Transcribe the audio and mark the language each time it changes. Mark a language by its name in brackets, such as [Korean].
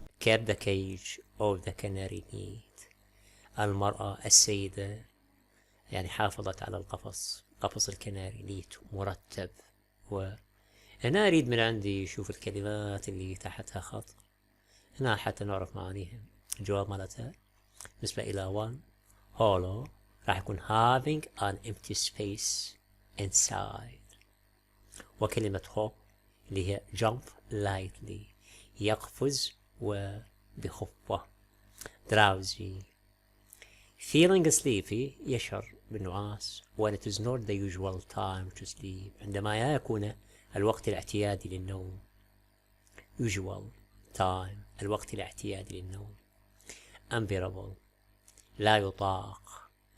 [English] kept the cage of the canary neat. [Arabic] المرأة السيدة يعني حافظت على قفص الكناري نيت مرتب. هنا أريد من عندي شوف الكلمات اللي تحتها خط هنا حتى نعرف معانيها. الجواب مالتها بالنسبة إلى 1 hollow راح يكون [English] having an empty space inside. [Arabic] وكلمة hope اللي هي [English] jump lightly [Arabic] يقفز وبخفة. [English] drowsy feeling sleepy [Arabic] يشعر بالنعاس [English] when it is not the usual time to sleep [Arabic] عندما يكون الوقت الاعتيادي للنوم. usual time الوقت الاعتيادي للنوم. unbearable لا يطاق.